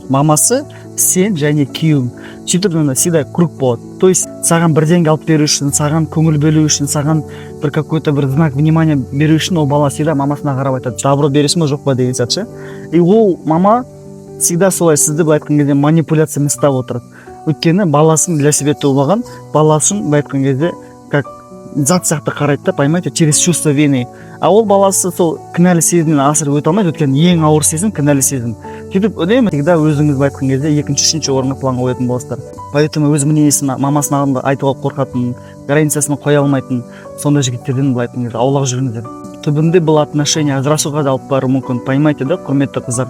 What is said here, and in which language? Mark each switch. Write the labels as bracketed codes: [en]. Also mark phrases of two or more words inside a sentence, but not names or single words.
[kk] Мамасы, сен және күйеуің. Сөйтіп [ru] всегда круг [kk] болады. То есть саған бірдеңе алып беру үшін, саған көңіл бөлу үшін, саған бір какой-то бір [ru] знак внимания [kk] беру үшін ол бала всегда мамасына қарап айтады: добро бересің ба жоқ па деген сияқты. И ол мама всегда солай сізді былай айтқан кезде манипуляциямен ұстап отырады. Өйткені баласын [ru] для себя [kk] туылған, баласын былай айтқан кезде как зат сияқты қарайды да, [ru] понимаете, через чувство вины. [kk] А ол баласы сол кінәлі сезімнен асырып өте алмайды, өйткені ең ауыр сезім кінәлі сезім. Сөйтіп үнемі всегда өзіңіз айтқан кезде екінші, үшінші орынға планға қоятын боласыздар. Поэтому өз мінезін мамасының алдында айтуға қорқатын, границасын қоя алмайтын сондай жігіттерден былай айтқан кезде аулақ жүріңіздер. Түбінде бұл отношение ажырасуға да алып баруы мүмкін, [ru] понимаете, да, [kk] құрметті қыздар.